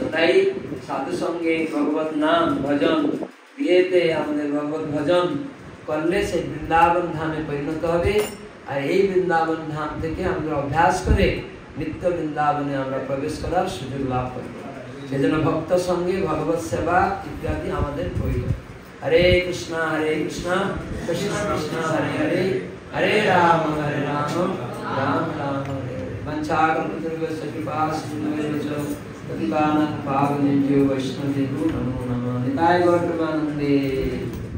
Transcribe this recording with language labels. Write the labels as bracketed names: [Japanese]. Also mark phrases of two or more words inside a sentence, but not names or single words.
[Bangla] তাই সাধু সঙ্গে ভগবত নাম ভজন, গৃহেতে আমাদের ভগবত ভজন করলে সেই বৃন্দাবন ধামে পরিণত হবে। আর এই বৃন্দাবন ধাম থেকে আমরা অভ্যাস করে নিত্য বৃন্দাবনে আমরা প্রবেশ করার সুযোগ লাভ করব। সেজন্য ভক্ত সঙ্গে ভগবত সেবা ইত্যাদি আমাদের প্রয়োজন। [Sanskrit] হরে কৃষ্ণ কৃষ্ণ কৃষ্ণ হরে হরে, হরে রাম রাম রাম হরে হরে। वंचाकल्पतरुभ्यश्च कृपासिन्धुभ्यश्च पतितानां पावनेभ्यो वैष्णवेभ्यो नमो नमः। [Bangla] নিতাই গৌর প্রেমানন্দে।